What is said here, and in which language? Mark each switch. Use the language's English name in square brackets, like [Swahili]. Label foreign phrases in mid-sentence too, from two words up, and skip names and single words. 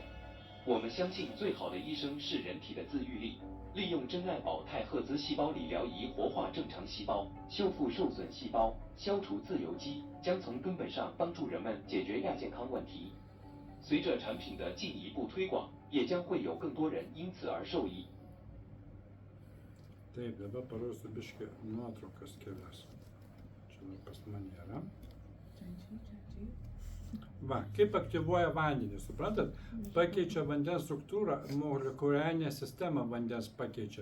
[Chinese] 我们相信最好的医生是人体的自愈力，利用珍爱宝太赫兹细胞理疗仪活化正常细胞，修复受损细胞，消除自由基，将从根本上帮助人们解决亚健康问题。随着产品的进一步推广，也将会有更多人因此而受益。 [Lithuanian] Taip, dabar parodysiu biškį nuotraukas kelias. Čia pas mane yra. Va, kaip aktyvuoja vandenį, suprantat? Pakeičia vandens struktūrą, molekuliarinę sistemą vandens pakeičia.